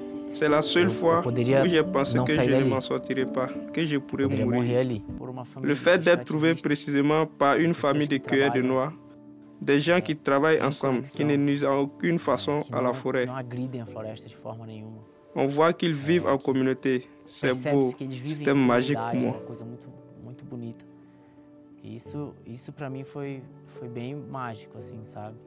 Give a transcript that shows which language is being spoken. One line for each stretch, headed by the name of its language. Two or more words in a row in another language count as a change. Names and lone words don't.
French: C'est la seule fois où j'ai pensé que je ne m'en sortirais pas, que je pourrais mourir. Le fait d'être trouvé précisément par une famille de cueilleurs de noix, des gens qui travaillent ensemble, qui ne nuisent en aucune façon à la forêt. On voit qu'ils vivent en communauté. C'est beau, c'était magique pour moi.
Portuguese: Isso para mim foi bem mágico, assim, sabe?